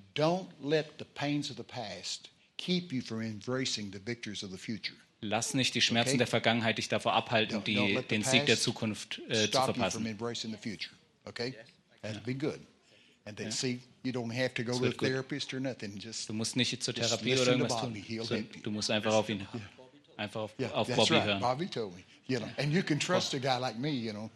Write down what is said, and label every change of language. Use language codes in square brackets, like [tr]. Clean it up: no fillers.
[en] Don't let the pains of the past keep you from embracing the victories of the future. [de] Lass nicht die Schmerzen der Vergangenheit dich davor abhalten, den Sieg der Zukunft zu verpassen. [en] Stop you from embracing the future. Okay? That'll be good. And then see, you don't have to go to therapist or nothing. Just [de] du musst nicht zur Therapie oder irgendwas tun. Du musst einfach auf ihn hören. Einfach auf Bobby [en] right. [de] Hören. [en] Bobby told me, you know. And you can trust a guy like me, you know.